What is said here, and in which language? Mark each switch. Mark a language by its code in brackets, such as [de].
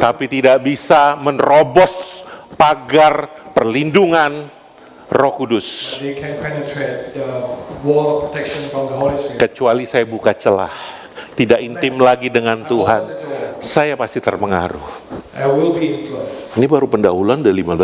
[id] Tapi tidak bisa menerobos pagar perlindungan Roh Kudus. [en] They can penetrate the wall of protection from the Holy Spirit. [id] Kecuali saya buka celah, tidak intim lagi dengan Tuhan, saya pasti terpengaruh. [en] I will be influenced. [id] Ini baru pendahuluan dari 15